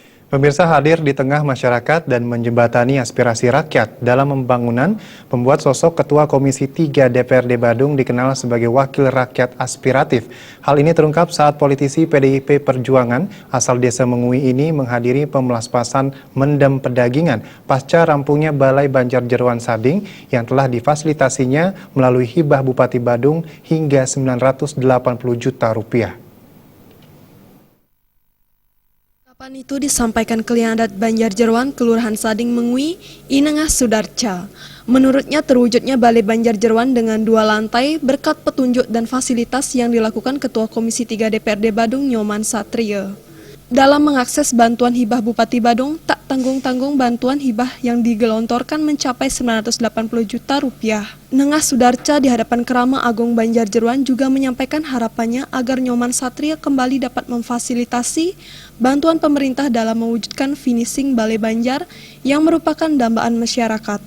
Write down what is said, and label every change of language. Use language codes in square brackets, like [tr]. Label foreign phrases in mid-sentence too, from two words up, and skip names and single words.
[id] Pemirsa hadir di tengah masyarakat dan menjembatani aspirasi rakyat dalam pembangunan, membuat sosok Ketua Komisi 3 DPRD Badung dikenal sebagai wakil rakyat aspiratif. Hal ini terungkap saat politisi PDIP Perjuangan asal Desa Mengui ini menghadiri pemelaspasan Mendem Pedagingan pasca rampungnya Balai Banjar Jeroan Sading yang telah difasilitasinya melalui hibah Bupati Badung hingga 980 juta rupiah. Kapan itu disampaikan Keliang Adat Banjar Jeroan Kelurahan Sading Mengui, Inengah Sudarca. Menurutnya terwujudnya Balai Banjar Jeroan dengan 2 lantai berkat petunjuk dan fasilitas yang dilakukan Ketua Komisi 3 DPRD Badung Nyoman Satria. Dalam mengakses bantuan hibah Bupati Badung, tak tanggung-tanggung bantuan hibah yang digelontorkan mencapai 980 juta rupiah. Nengah Sudarca di hadapan Kerama Agung Banjar Jeroan juga menyampaikan harapannya agar Nyoman Satria kembali dapat memfasilitasi bantuan pemerintah dalam mewujudkan finishing Balai Banjar yang merupakan dambaan masyarakat.